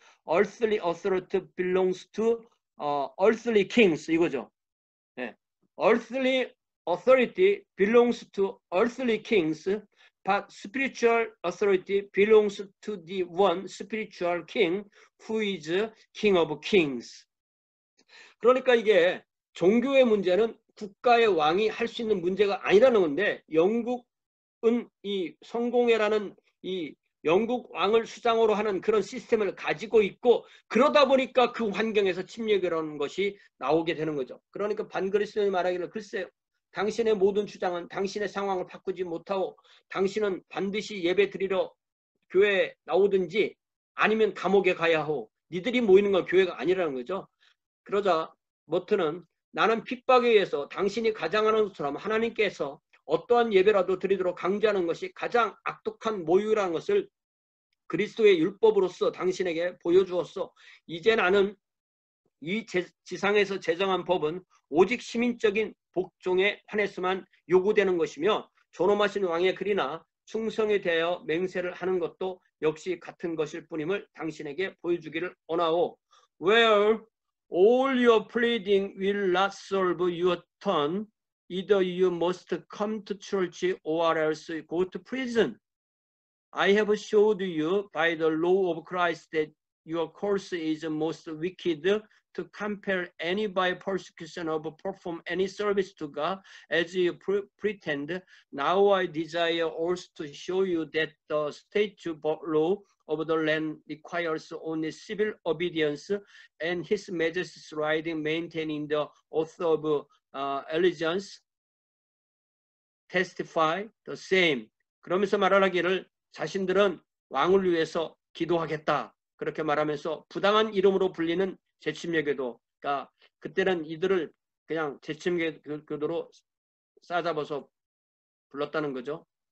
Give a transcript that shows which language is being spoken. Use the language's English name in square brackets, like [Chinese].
[English] Earthly authority belongs to earthly kings. [Korean] 이거죠. 네. [English] Earthly authority belongs to earthly kings, but spiritual authority belongs to the one spiritual king who is King of Kings. [Korean] 그러니까 이게 종교의 문제는 국가의 왕이 할 수 있는 문제가 아니라는 건데, 영국은 이 성공회라는 이 영국 왕을 수장으로 하는 그런 시스템을 가지고 있고, 그러다 보니까 그 환경에서 침략이라는 것이 나오게 되는 거죠. 그러니까 반그리스도인이 말하기를, 글쎄 당신의 모든 주장은 당신의 상황을 바꾸지 못하고 당신은 반드시 예배 드리러 교회에 나오든지 아니면 감옥에 가야 하고, 니들이 모이는 건 교회가 아니라는 거죠. 그러자 모트는, 나는 핍박에 의해서 당신이 가장하는 것처럼 하나님께서 어떠한 예배라도 드리도록 강제하는 것이 가장 악독한 모욕이라는 것을 그리스도의 율법으로서 당신에게 보여주었어. 이제 나는 이 지상에서 제정한 법은 오직 시민적인 복종에 한해서만 요구되는 것이며, 존엄하신 왕의 글이나 충성에 대하여 맹세를 하는 것도 역시 같은 것일 뿐임을 당신에게 보여주기를 원하오. [English] Where all your pleading will not serve your turn, either you must come to church or else go to prison. I have showed you by the law of Christ that your course is most wicked, to compel any by persecution or perform any service to God as you pretend. Now I desire also to show you that the statute law of the land requires only civil obedience, and His Majesty's writing maintaining the oath of allegiance testify the same. [Korean] 그러면서 말하기를, 자신들은 왕을 위해서 기도하겠다. 그렇게 말하면서 부당한 이름으로 불리는 재침례교도, 그러니까 그때는 이들을 그냥 재침례교도로 싸잡아서 불렀다는 거죠.